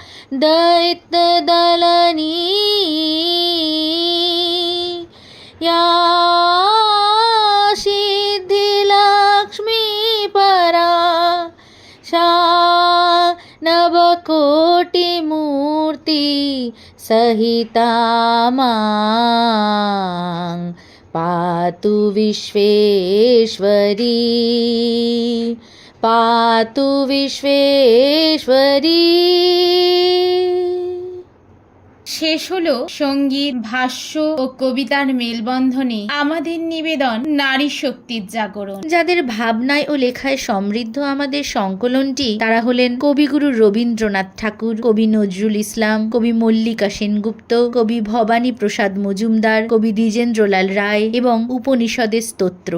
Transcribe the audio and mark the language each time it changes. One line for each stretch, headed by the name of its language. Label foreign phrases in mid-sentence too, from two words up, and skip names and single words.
Sanskrit: दैत्यदलनी या सिद्धिलक्ष्मी परा नवकोटिमूर्ति सहिता मां पातु विश्वेश्वरी, पातु विश्वेश्वरी।
Bangla: শেষ হলো সঙ্গীত, ভাষ্য ও কবিতার মেলবন্ধনে আমাদের নিবেদন নারী শক্তির জাগরণ। যাদের ভাবনায় ও লেখায় সমৃদ্ধ আমাদের সংকলনটি, তারা হলেন কবিগুরু রবীন্দ্রনাথ ঠাকুর, কবি নজরুল ইসলাম, কবি মল্লিকা সেনগুপ্ত, কবি ভবানী প্রসাদ মজুমদার, কবি দ্বিজেন্দ্রলাল রায় এবং উপনিষদের স্তোত্র।